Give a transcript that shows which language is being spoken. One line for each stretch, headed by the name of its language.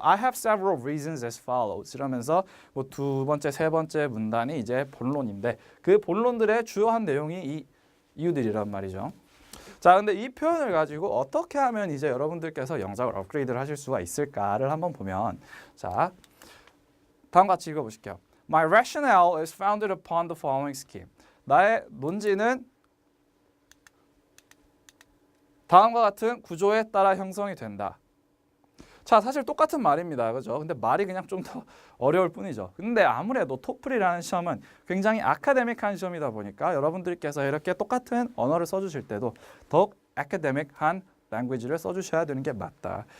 English: I have several reasons as follows
Korean: 이러면서 뭐 두 번째, 세 번째 문단이 이제 본론인데 그 본론들의 주요한 내용이 이 이유들이란 말이죠. 자, 근데 이 표현을 가지고 어떻게 하면 이제 여러분들께서 영작을 업그레이드를 하실 수가 있을까를 한번 보면 자, 다음 같이 읽어보실게요.
English: My rationale is founded upon the following scheme.
Korean: 나의 논지는 다음과 같은 구조에 따라 형성이 된다. 자, 사실 똑같은 말입니다. 그죠? 근데 말이 그냥 좀 더 어려울 뿐이죠. 근데 아무래도 토플이라는 시험은 굉장히 아카데믹한 시험이다 보니까 여러분들께서 이렇게 똑같은 언어를 써주실 때도 더욱 아카데믹한 랭귀지를 써주셔야 되는 게 맞다.